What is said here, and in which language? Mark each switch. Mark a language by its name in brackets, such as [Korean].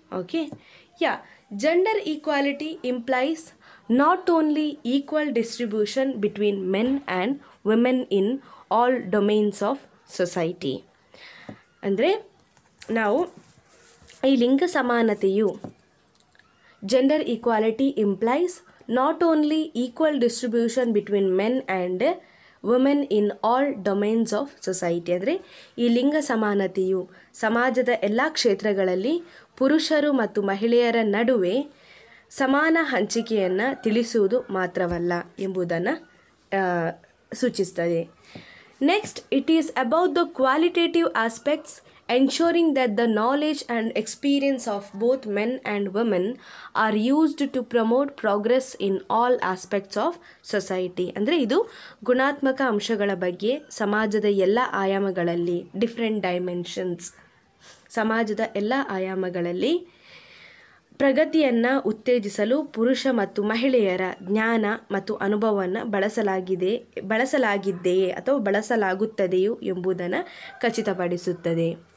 [English] Okay, yeah. Gender equality implies not only equal distribution between men and women in all domains of society. [Kannada] ಅಂದರೆ ನಾವು ಈ ಲಿಂಗ ಸಮಾನತೆಯು [English] gender equality implies not only equal distribution between men and women in all domains of society. [Kannada] ಅಂದರೆ ಈ ಲಿಂಗ ಸಮಾನತೆಯು ಸಮಾಜದ ಎಲ್ಲ ಕ್ಷೇತ್ರಗಳಲ್ಲಿ ಪುರುಷರು ಮತ್ತು ಮಹಿಳೆಯರ ನಡುವೆ ಸಮಾನ ಹಂಚಿಕೆಯನ್ನು ತಿಳಿಸುವುದು ಮಾತ್ರವಲ್ಲ ಎಂಬುದನ್ನು ಸೂಚಿಸುತ್ತದೆ. [English] Next, it is about the qualitative aspects ensuring that the knowledge and experience of both men and women are used to promote progress in all aspects of society. [Kannada] ಅಂದರೆ ಇದು ಗುಣಾತ್ಮಕ ಅಂಶಗಳ ಬಗ್ಗೆ ಸಮಾಜದ ಎಲ್ಲ ಆಯಾಮಗಳಲ್ಲಿ, ಡಿಫ್ರೆಂಟ್ ಡೈಮೆನ್ಷನ್ಸ್, ಸಮಾಜದ ಎಲ್ಲ ಆಯಾಮಗಳಲ್ಲಿ ಪ್ರಗತಿಯನ್ನು ಉತ್ತೇಜಿಸಲು ಪುರುಷ ಮತ್ತು ಮಹಿಳೆಯರ ಜ್ಞಾನ ಮತ್ತು ಅನುಭವವನ್ನು ಬಳಸಲಾಗಿದೆಯೇ ಅಥವಾ ಬಳಸಲಾಗುತ್ತದೆಯೋ ಎಂಬುದನ್ನು ಖಚಿತಪಡಿಸುತ್ತದೆ.